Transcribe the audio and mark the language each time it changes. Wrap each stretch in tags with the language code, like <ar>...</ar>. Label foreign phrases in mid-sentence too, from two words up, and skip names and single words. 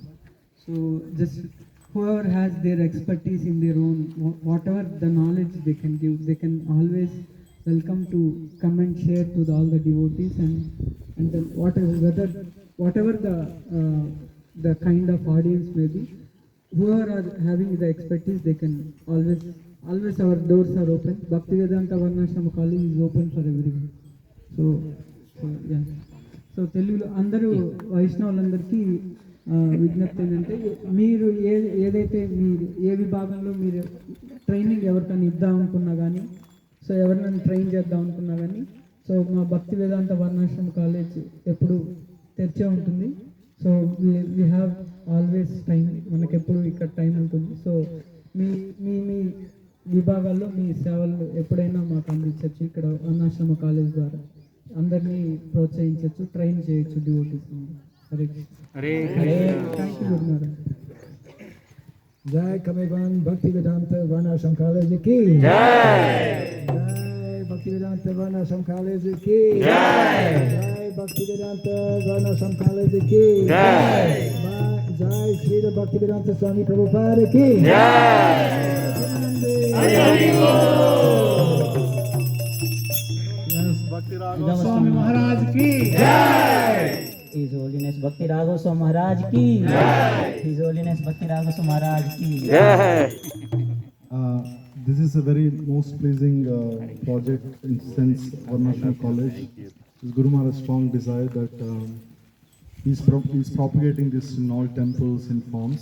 <en>So just whoever has their expertise in their own, whatever the knowledge they can give, they can always welcome to come and share to all the devotees, and then whatever the kind of audience may be, whoever are having the expertise, they can always our doors are open. Bhaktivedanta Varnashrama College is open for everyone. So yeah.</en> <te>సో తెలుగులో అందరూ వైష్ణవులందరికీ విజ్ఞప్తి ఏంటంటే, మీరు ఏదైతే మీరు ఏ విభాగంలో మీరు ట్రైనింగ్ ఎవరికైనా ఇద్దాం అనుకున్నా కానీ, సో ఎవరినైనా ట్రైన్ చేద్దాం అనుకున్నా కానీ, సో మా భక్తి వేదాంత వర్ణాశ్రమ కాలేజ్ ఎప్పుడు తెరిచే ఉంటుంది.</te> <en>So we have always time,</en> <te>మనకు ఎప్పుడు ఇక్కడ టైం ఉంటుంది. సో మీ మీ మీ విభాగాల్లో మీ సేవలు ఎప్పుడైనా మాకు అందించవచ్చు. ఇక్కడ వర్ణాశ్రమ కాలేజ్ ద్వారా అందరినీ ప్రోత్సహించవచ్చు, ట్రైన్ చేయొచ్చు డివోటీస్.</te> <en>Hare thank you Gurunath.</en> <hi>जय काम्यवन भक्तिवेदांत वर्णाश्रम कॉलेज की जय. जय भक्तिवेदांत वर्णाश्रम कॉलेज की जय. जय भक्तिवेदांत वर्णाश्रम कॉलेज की जय. जय श्रील भक्तिवेदांत स्वामी प्रभुपाद की जय. स्वामी महाराज की जय.</hi> <en>His Holiness</en> <hi>भक्ति राघव स्वामी महाराज की जय.</hi> <en>His Holiness</en> <hi>भक्ति राघव स्वामी महाराज की जय.</hi> <en>This is a very most pleasing project in sense Varnashrama College. His Guru Maharaj's strong desire that he's propagating this in all temples and forms.</en>